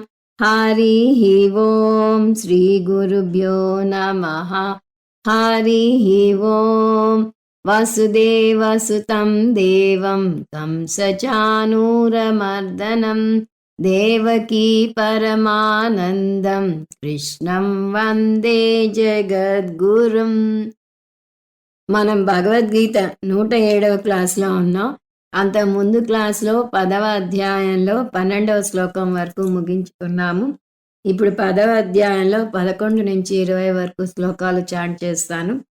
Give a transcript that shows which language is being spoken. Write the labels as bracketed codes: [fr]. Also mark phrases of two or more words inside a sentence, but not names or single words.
[sa] हरिः ओं श्रीगुरुभ्यो नमः। हरिः ओं। वसुदेवसुतं देवं तं सचानूरमर्दनं देवकी परमानन्दं कृष्णं वन्दे जगद्गुरुम्. [te] మనం భగవద్గీత 107వ క్లాస్లో ఉన్నాం. అంతకుముందు క్లాస్లో 10వ అధ్యాయంలో 12వ శ్లోకం వరకు ముగించుకున్నాము. ఇప్పుడు 10వ అధ్యాయంలో 11 నుంచి 20 వరకు శ్లోకాలు చాంట్ చేస్తాను.